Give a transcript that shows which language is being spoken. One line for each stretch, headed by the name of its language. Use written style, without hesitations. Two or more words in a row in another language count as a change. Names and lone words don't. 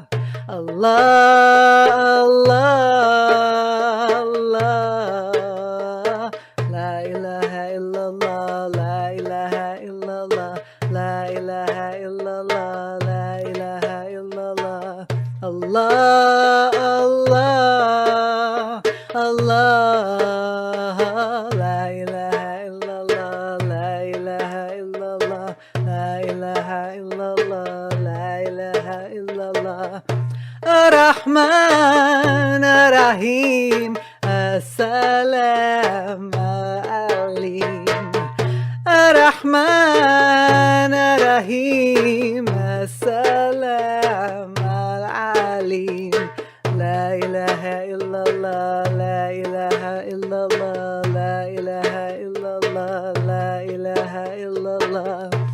Arabic: الله، الله، الله. لا إله إلا الله، لا إله إلا الله، لا إله إلا الله، لا إله إلا الله. الله، الله، الله. رحمن رحيم، السلام عليم. رحمن رحيم، السلام عليم. لا إله إلا الله، لا إله إلا الله، لا إله إلا الله، لا إله إلا الله.